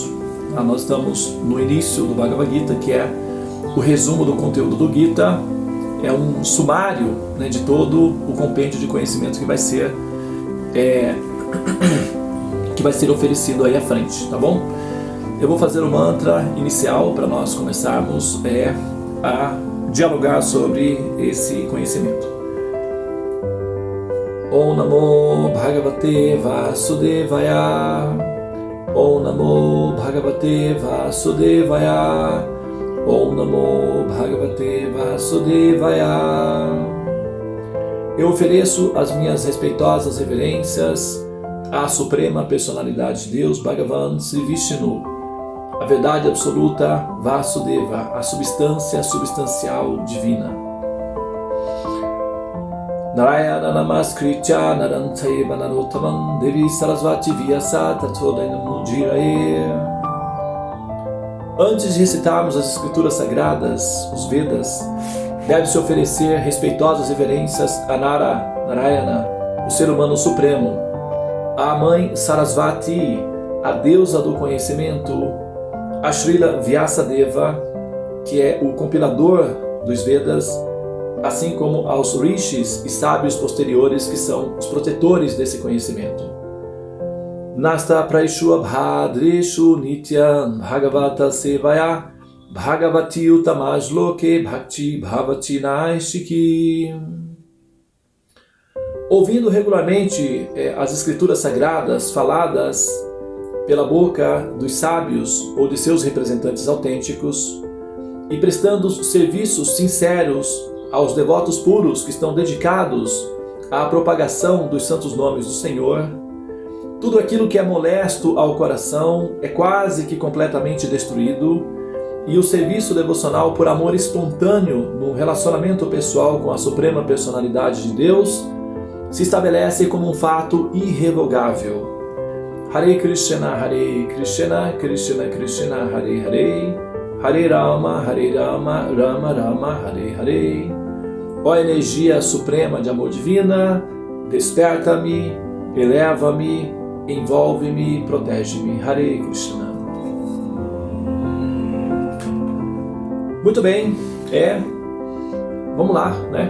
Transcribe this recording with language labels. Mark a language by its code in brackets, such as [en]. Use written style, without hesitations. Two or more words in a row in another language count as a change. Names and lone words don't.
[pt] Nós estamos no início do Bhagavad Gita, que é o resumo do conteúdo do Gita, é um sumário, né, de todo o compêndio de conhecimento que vai ser oferecido aí à frente, tá bom? Eu vou fazer o mantra inicial para nós começarmos a dialogar sobre esse conhecimento. [sa] Om Namo Bhagavate Vasudevaya. Om Namo Bhagavate Vasudevaya. Om Namo Bhagavate Vasudevaya. [pt] Eu ofereço as minhas respeitosas reverências à Suprema Personalidade de Deus, Bhagavan Sri Vishnu, a verdade absoluta, Vasudeva, a substância substancial divina. [sa] Narayana Namaskritya Narantaiva Narottamam Devi Sarasvati Vyasa Tattva Mudirae. [pt] Antes de recitarmos as escrituras sagradas, os Vedas, deve-se oferecer respeitosas reverências a Narayana, o ser humano supremo, a mãe Sarasvati, a deusa do conhecimento, a Srila Vyasadeva, que é o compilador dos Vedas, assim como aos rishis e sábios posteriores, que são os protetores desse conhecimento. [sa] Nasta praishu abhadreshu nityam bhagavata sevaya bhagavati utamajloke bhakti bhavati naishiki. [pt] Ouvindo regularmente as escrituras sagradas faladas pela boca dos sábios ou de seus representantes autênticos e prestando serviços sinceros aos devotos puros que estão dedicados à propagação dos santos nomes do Senhor, tudo aquilo que é molesto ao coração é quase que completamente destruído, e o serviço devocional por amor espontâneo no relacionamento pessoal com a Suprema Personalidade de Deus se estabelece como um fato irrevogável. [sa] Hare Krishna, Krishna Krishna, Hare Hare, Hare Rama, Rama Rama, Hare Hare. [pt] Ó energia suprema de amor divina, desperta-me, eleva-me, envolve-me, protege-me. [sa] Hare Krishna. [pt] Muito bem, vamos lá, né?